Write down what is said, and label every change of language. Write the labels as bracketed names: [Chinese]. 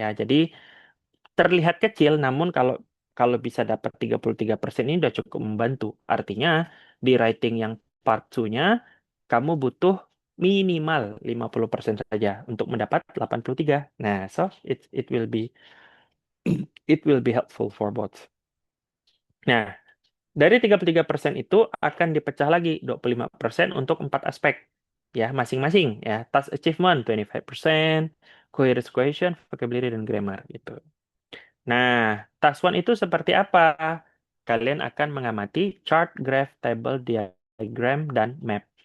[Indonesian] Ya, jadi terlihat kecil, namun kalau kalau bisa dapat 33% ini udah cukup membantu. Artinya, di writing yang part 2-nya, kamu butuh minimal 50% saja untuk mendapat 83. [English] Nah, so it will be helpful for both. [Indonesian] Nah, dari 33% itu akan dipecah lagi 25% untuk 4 aspek. Ya, masing-masing ya. Task achievement 25%, coherence question, vocabulary dan grammar gitu. Nah, task one itu seperti apa? Kalian akan mengamati chart, graph, table, diagram, dan map.